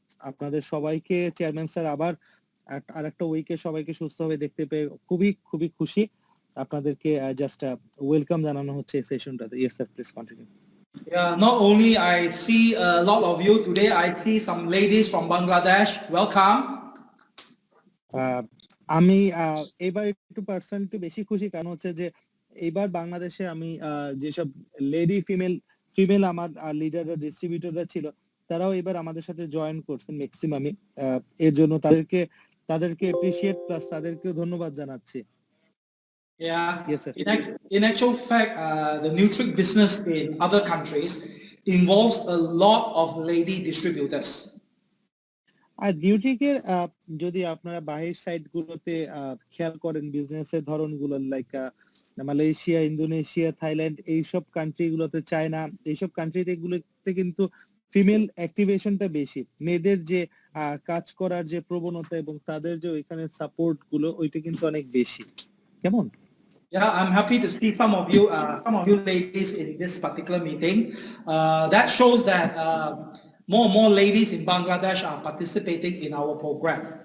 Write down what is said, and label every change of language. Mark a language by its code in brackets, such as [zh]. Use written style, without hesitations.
[bn] আপনাদের সবাইকে chairman sir আবার আরেকটা উইকে সবাইকে সুস্থভাবে দেখতে পেয়ে খুবই খুবই খুশি। আপনাদেরকে জাস্ট ওয়েলকাম জানানো হচ্ছে এই সেশনটাতে। Yes sir, please continue. [en] Yeah, not only I see a lot of you today, I see some ladies from Bangladesh. Welcome. [bn] আমি এবার একটু পার্সেন্ট বেশি খুশি, কারণ হচ্ছে যে এবার বাংলাদেশে আমি যেসব লেডি ফিমেল আমার লিডাররা ডিস্ট্রিবিউটররা ছিল, তারাও এবার আমাদের সাথে জয়েন করছেন ম্যাক্সিমামই। এর জন্য তাদেরকে অ্যাপ্রিশিয়েট প্লাস তাদেরকেও ধন্যবাদ জানাচ্ছি। [en] Yeah. Yes, sir. In actual fact, the Nutric business in other countries involves a lot of lady distributors. [bn] আর নিউট্রিকের যদি আপনারা বাহির সাইড গুলোতে খেয়াল করেন, বিজনেসের ধরনগুলো লাইক মালয়েশিয়া, ইন্দোনেশিয়া, থাইল্যান্ড, এইসব কান্ট্রি গুলোতে, চায়না, এইসব কান্ট্রিতে গুলোতে কিন্তু ফিমেল অ্যাক্টিভেশনটা বেশি। মেয়েদের যে কাজ করার যে প্রবণতা এবং তাদের যে ওইখানে সাপোর্ট গুলো, ওইটা কিন্তু অনেক বেশি। কেমন? [en] Yeah, I'm happy to see some of you ladies in this particular meeting. That shows that more and more ladies in Bangladesh are participating in our program.